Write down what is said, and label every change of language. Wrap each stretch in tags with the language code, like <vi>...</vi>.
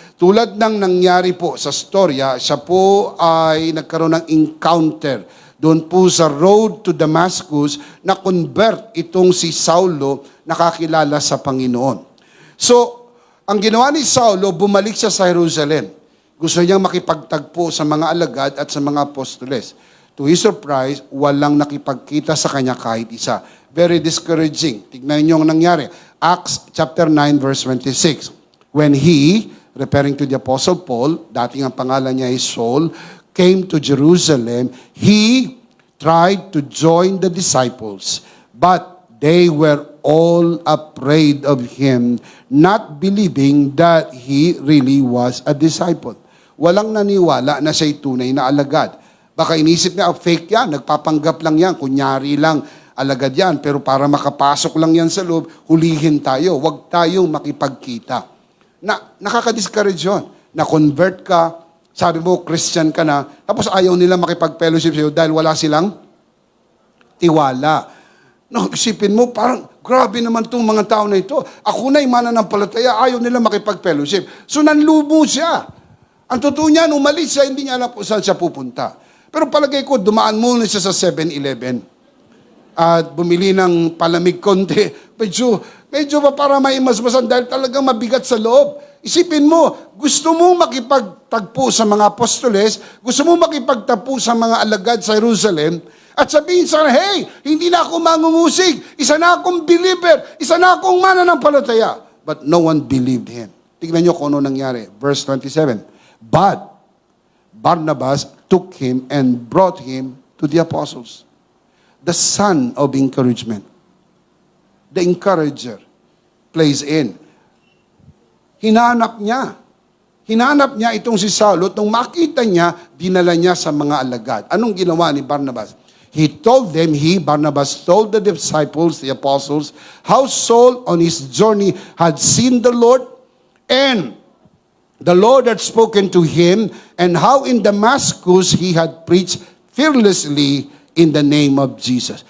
<tl>Tulad ng nangyari po sa storya, siya po ay nagkaroon ng encounter doon po sa road to Damascus na convert itong si Saulo nakakilala sa Panginoon. So, ang ginawa ni Saulo, bumalik siya sa Jerusalem. Gusto niyang makipagtagpo sa mga alagad at sa mga apostoles.</tl> <en>To his surprise,</en> <tl>walang nakipagkita sa kanya kahit isa.</tl> <en>Very discouraging.</en> <tl>Tignan niyo ang nangyari.</tl> <en>Acts chapter 9 verse 26. When he, referring to the Apostle Paul,</en> <tl>dating ang pangalan niya ay Saul,</tl> <en>came to Jerusalem, he tried to join the disciples, but they were all afraid of him, not believing that he really was a disciple.</en> <tl>Walang naniwala na siya'y tunay na alagad. Baka inisip niya, fake yan, nagpapanggap lang yan, kunyari lang, alagad yan, pero para makapasok lang yan sa loob, hulihin tayo, huwag tayong makipagkita. Nakaka-discourage yun. Na-convert ka, sabi mo, Christian ka na, tapos ayaw nila makipag-fellowship sa'yo dahil wala silang tiwala. No, isipin mo, parang, grabe naman itong mga tao na ito. Ako na'y mananampalataya, ayaw nila makipag-fellowship. So, nanlubo siya. Ang totoo niyan, umalis siya, hindi niya alam saan siya pupunta. Pero palagay ko, dumaan muna siya sa 7-Eleven at bumili ng palamig konti. Medyo pa para maimasmasan dahil talagang mabigat sa loob. Isipin mo, gusto mo makipagtagpo sa mga apostoles, gusto mo makipagtagpo sa mga alagad sa Jerusalem, at sabihin sa hey, hindi na ako mangungusig, isa na akong believer, isa na akong mananampalataya.</tl> <en>But no one believed him.</en> <tl>Tignan niyo kung ano nangyari.</tl> <en>Verse 27. But Barnabas took him and brought him to the apostles. The son of encouragement. The encourager plays in.</en> <tl>Hinanap niya itong si Saulo. Nung makita niya, dinala niya sa mga alagad. Anong ginawa ni Barnabas?</tl> <en>Barnabas told the disciples, the apostles, how Saul on his journey had seen the Lord, and the Lord had spoken to him, and how in Damascus he had preached fearlessly in the name of Jesus.</en>